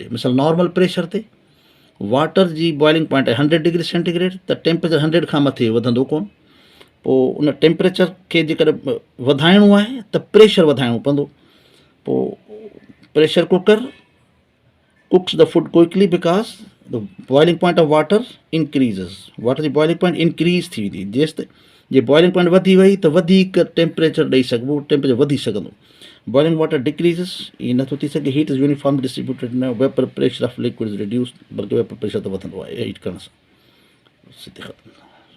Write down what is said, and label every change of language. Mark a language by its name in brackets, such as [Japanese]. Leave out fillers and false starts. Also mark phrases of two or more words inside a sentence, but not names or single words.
[Sindhi] मिसाल [English] normal pressure [Sindhi] ते वाटर जी [English] boiling point [Sindhi] आहे [English] 100 degree centigrade, [Sindhi] त टेम्परेचर 100 खां मथे वधंदो कोन। पोइ उन टेम्परेचर खे जेकॾहिं वधाइणो आहे त प्रेशर वधाइणो पवंदो। [English] पोइ pressure cooker cooks the food quickly because the boiling point of water increases. [Sindhi] वाटर जी [English] boiling point increase [Sindhi] थी वेंदी, जेसि जे [English] boiling point [Sindhi] वधी वई त वधीक टेम्परेचर ॾेई सघिबो, टेम्परेचर वधी सघंदो। [English] boiling water decreases, [Sindhi] ईअं नथो थी सघे। [English] heat is uniform distributed न, vapour pressure of liquid is reduced, [Sindhi] बल्कि वेपर प्रेशर त वधंदो आहे हीट करण सां। सिधे ख़तमु।